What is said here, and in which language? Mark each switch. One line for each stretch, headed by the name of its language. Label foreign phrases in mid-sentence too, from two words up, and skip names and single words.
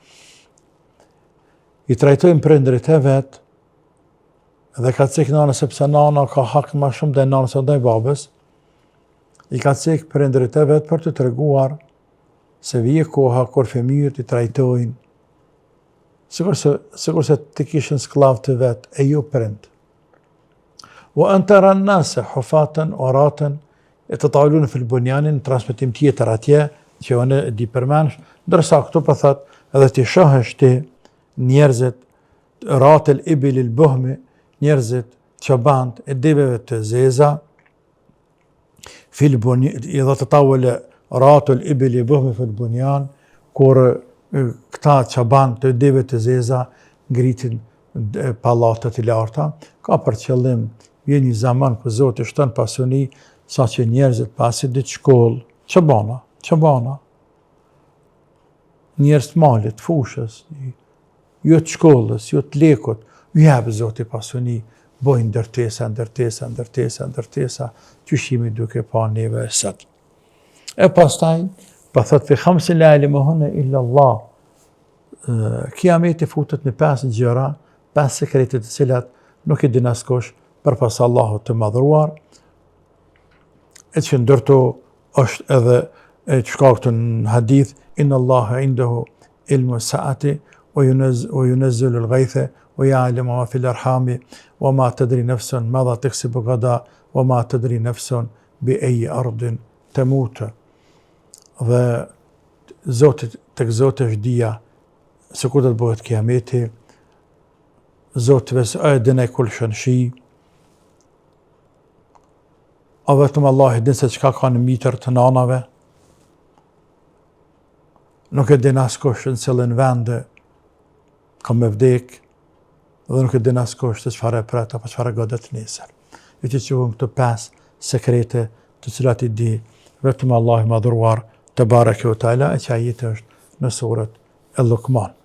Albanian: i trajtojnë prindërit e vetë, edhe ka cek nane sepse nana ka hak ma shumë dhe nana se ndaj babës, i ka cek prindërit e vetë për të treguar se vije koha kur fëmijët i trajtojnë, sikur se të kishin skllav të vetë, e jo prind.
Arabic: وأن ترى الناس حفاة عراة يتطاولون في البنيان,
Albanian: transmetim tjetër atje që unë e di përmensh, ndërsa këtu po thot edhe ti shohësh ti njerëzit
Arabic: رعاة الإبل البهم,
Albanian: njerëzit çobant e deveve të zeza
Arabic: في البنيان, إذا تطاول رعاة الإبل البهم في البنيان,
Albanian: kur këta çobant të deve të zeza ngritin pallatet e larta, ka për qëllim vjen një zaman ku Zoti shton pasuni, sa që njerëzit pasi ditë shkollë, çobana, njerëz të malit, fushës, jo të shkollës, jo të lekut, ju jep Zoti pasuni, bojnë ndërtesa, qyshimi duke pa neve e sot. E pastaj, pa thot
Arabic: في خمس لا يعلمهن إلا الله,
Albanian: kiameti futet në 5 gjëra, 5 sekrete të cilat nuk i din askush përpas Allahut të madhruar, e që ndërto është edhe e që ka këtë në hadith,
Arabic: إن الله عنده علم الساعة وينزل الغيث ويعلم ما في الأرحام وما تدري نفس ماذا تكسب غدا وما تدري نفس بأي أرض تموت.
Albanian: Dhe tek Zoti është dija se kur do të bëhet kiameti, Zoti vetë e din ai kull shi, a vetëm Allah e din se çka ka në mitër të nanave, nuk e din askush në cilin vend ka me vdek, dhe nuk e din askush se çfarë e pret apo çfarë godet nesër. E që quhen këto 5 sekrete të cilat i di vetëm Allah i madhruar
Arabic: تبارك وتعالى,
Albanian: e që ajeti është në surën El-Luqman.